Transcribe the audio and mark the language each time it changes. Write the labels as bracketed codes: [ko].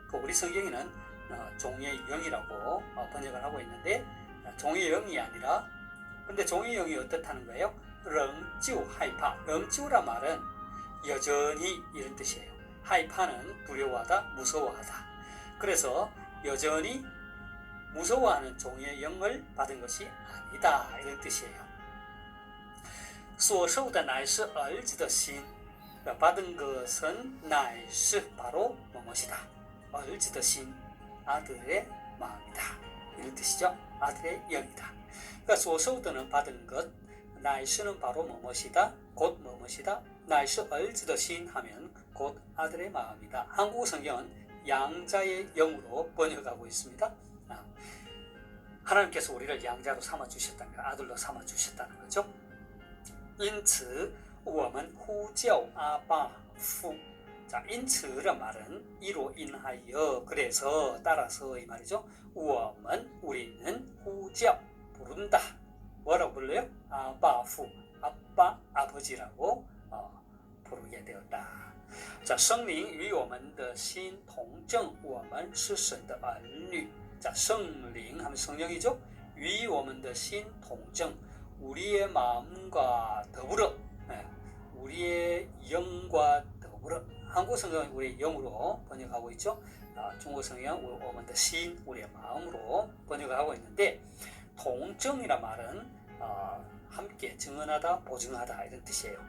[ko] 우리 성경에는 종의 영이라고 번역을 하고 있는데 종의 영이 아니라 근데 종의 영이 어떻다는 거예요? [zh] 仍旧害怕 [ko] 仍旧란 말은 여전히 이런 뜻이에요. 하이파는 두려워하다, 무서워하다. 그래서 여전히 무서워하는 종의 영을 받은 것이 아니다 이런 뜻이에요. [zh] 所受的乃是儿子的心 [ko] 받은 것은 乃是 바로 무엇이다. [zh] 儿子的心 [ko] 아들의 마음이다 이런 뜻이죠. 아들의 영이다. 그러니까 所受的는 받은 것, 乃是는 바로 무엇이다. 곧 무엇이다. [zh] 乃是儿子的心 [ko] 하면 곧 아들의 마음이다. 한국 성경은 양자의 영으로 번역하고 있습니다. 하나님께서 우리를 양자로 삼아주셨다는 거, 아들로 삼아주셨다는 거죠. [zh] 因此我们呼叫阿爸父 [ko] 자, 因此란 말은 이로 인하여 그래서 따라서 이 말이죠. 我们 우리는 呼叫 부른다. 뭐라고 불러요? 아빠 父 아빠 아버지라고 부르게 되었다. 자, [zh] 圣灵与我们的心同证我们是神的儿女 [ko] 자, 圣灵 하면 성령이죠. [zh] 与我们的心同证 [ko] 우리의 마음과 더불어 우리의 영과 더불어 한국 성경은 우리의 영으로 번역하고 있죠. 중국 성경은 我们的心 우리의 마음으로 번역을 하고 있는데 동정이란 말은 함께 증언하다, 보증하다 이런 뜻이에요.